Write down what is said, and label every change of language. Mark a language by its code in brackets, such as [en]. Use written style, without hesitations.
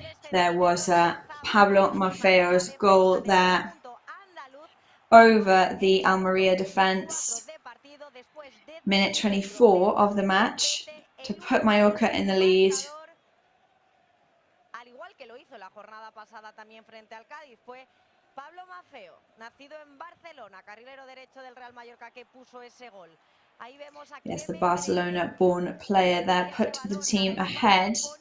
[en] There was Pablo Maffeo's goal there over the Almería defence. Minute 24 of the match to put Mallorca in the lead. [es] Al igual que lo hizo la jornada pasada también frente al Cádiz, fue Pablo Maffeo, nacido en Barcelona, carrilero derecho del Real Mallorca, que puso ese gol. Ahí vemos a [en] Yes, the Barcelona-born player there put the team ahead.